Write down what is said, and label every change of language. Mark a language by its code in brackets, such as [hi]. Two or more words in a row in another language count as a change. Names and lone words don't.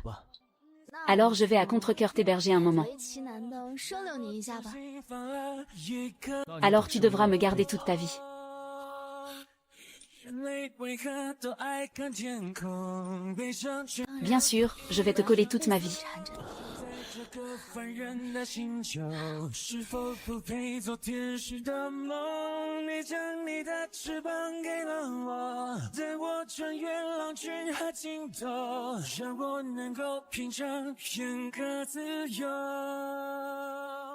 [fr] Alors je vais à contre-cœur t'héberger un moment. Alors tu devras me garder toute ta vie. Bien sûr, je vais te coller toute ma vie. [zh] 这个凡人的星球，是否不配做天使的梦？你将你的翅膀给了我，带我穿越狼群和尽头，让我能够品尝片刻自由。